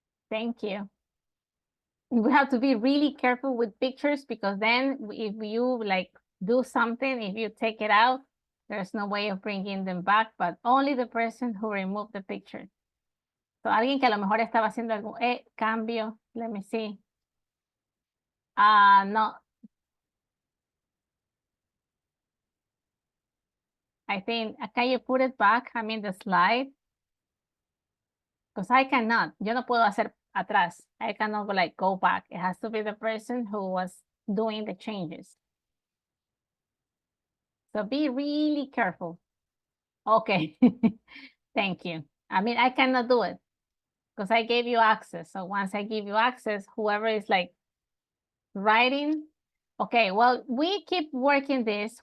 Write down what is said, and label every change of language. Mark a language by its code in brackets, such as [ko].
[en] Thank you. We have to be really careful with pictures because then if you like do something, if you take it out, there's no way of bringing them back, but only the person who removed the picture. [es] So alguien que a lo mejor estaba haciendo algún cambio, [en] let me see. No. I think, can you put it back? I mean the slide. Because I cannot, [es] yo no puedo hacer atrás. [en] I cannot like go back. It has to be the person who was doing the changes. So be really careful. Okay, thank you. I mean, I cannot do it because I gave you access. So once I give you access, whoever is like writing, okay, well, we keep working this.